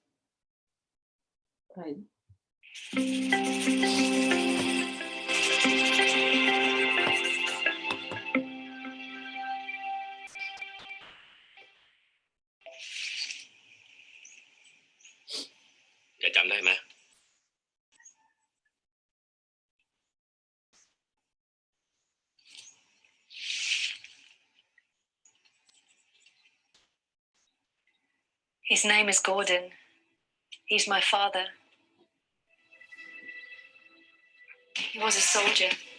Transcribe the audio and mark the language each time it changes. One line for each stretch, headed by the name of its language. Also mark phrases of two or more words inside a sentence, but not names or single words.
Portuguese: Aí.
Thai: Já จำได้ไหม
English: His name is Gordon. He's my father. He was a soldier.